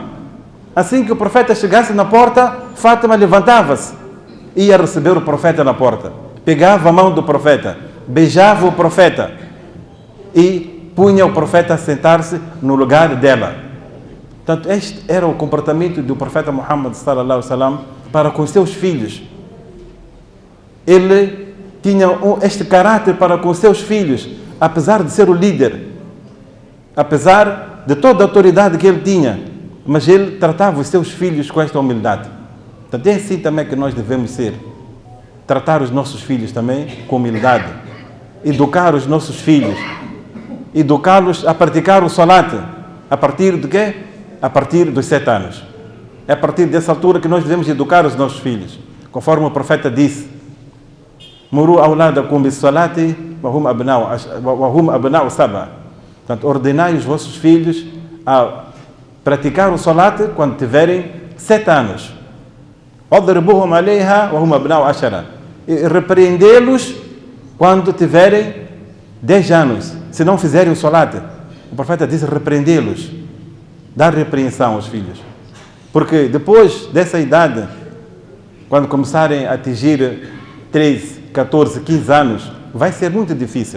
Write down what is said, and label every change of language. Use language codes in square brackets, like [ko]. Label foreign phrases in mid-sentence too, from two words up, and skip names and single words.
[pt] Assim que o profeta chegasse na porta, Fátima levantava-se e ia receber o profeta na porta. Pegava a mão do profeta, beijava o profeta e punha o profeta a sentar-se no lugar dela. Portanto, este era o comportamento do profeta Muhammad [ar] صلى الله عليه وسلم [pt] para com seus filhos. Ele tinha este caráter para com seus filhos, apesar de ser o líder, apesar de toda a autoridade que ele tinha, mas ele tratava os seus filhos com esta humildade. Portanto, é assim também que nós devemos ser. Tratar os nossos filhos também com humildade. Educar os nossos filhos. Educá-los a praticar o salat. A partir de quê? A partir dos 7 anos. É a partir dessa altura que nós devemos educar os nossos filhos. Conforme o profeta disse: [ar] مروا أولادكم بالصلاة وهم أبناء سبع. [pt] Portanto, ordenai os vossos filhos a praticar o salat quando tiverem 7 anos. [ar] اضربوهم عليها وهم أبناء 10. [pt] E repreendê-los quando tiverem 10 anos. Se não fizerem o salat, o profeta disse repreendê-los, dar repreensão aos filhos. Porque depois dessa idade, quando começarem a atingir 13, 14, 15 anos, vai ser muito difícil.